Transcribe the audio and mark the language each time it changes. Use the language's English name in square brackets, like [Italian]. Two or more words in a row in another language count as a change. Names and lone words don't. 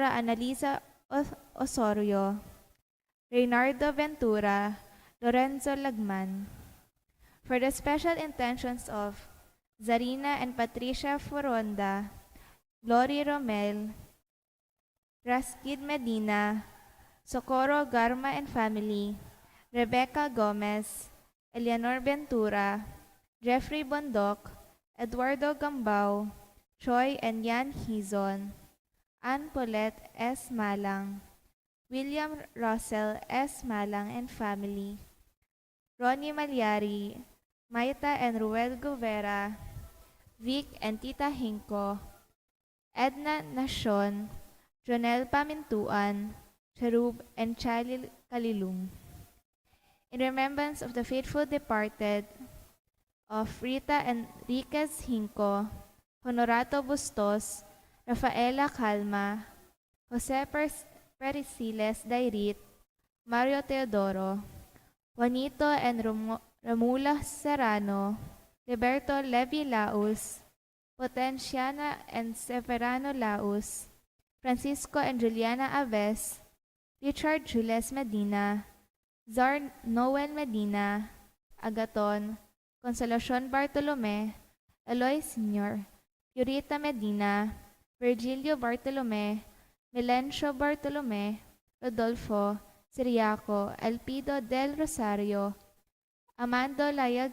[English] Annalisa Osorio, Reynardo Ventura, Lorenzo Lagman. For the special intentions of Zarina and Patricia Foronda, Glory Romel, Raskid Medina, Socorro Garma and family, Rebecca Gomez, Eleanor Ventura, Jeffrey Bondok, Eduardo Gambao, Choi and Yan Hizon, Ann Paulette S. Malang, William Russell S. Malang and family, Ronnie Malyari, Maita and Ruel Govera, Vic and Tita Hinko, Edna Nacion, Jonel Pamintuan, Cherub and Chalil Kalilung. In remembrance of the faithful departed of Rita Enriquez Hinco, Honorato Bustos, Rafaela Calma, Jose Perisiles Dairit, Mario Teodoro, Juanito and Romula Serrano, Liberto Levi Laus, Potenciana and Severano Laus, Francisco and Juliana Aves, Richard Jules Medina, Zar Noel Medina, Agaton, Consolacion Bartolome, Eloy Sr., Purita Medina, Virgilio Bartolome, Melencio Bartolome, Rodolfo, Siriaco, Elpido del Rosario, Amando Layag